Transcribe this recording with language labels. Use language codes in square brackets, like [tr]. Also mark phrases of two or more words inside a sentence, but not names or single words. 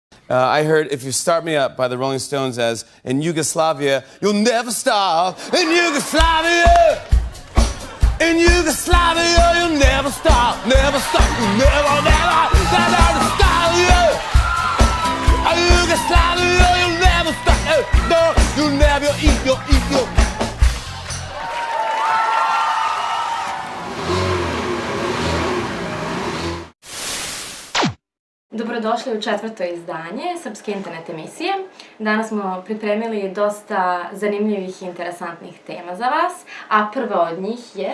[en] I heard If You Start Me Up by the Rolling Stones as in Yugoslavia, you'll never stop. In Yugoslavia, in Yugoslavia, you'll never stop, never stop, you'll never, never stop. In Yugoslavia, you'll never stop. No, you'll never eat, you'll eat, you'll. [sr] Dobrodošli u četvrto izdanje Srpske internet emisije. Danas smo pripremili dosta zanimljivih i interesantnih tema za vas, a prva od njih je...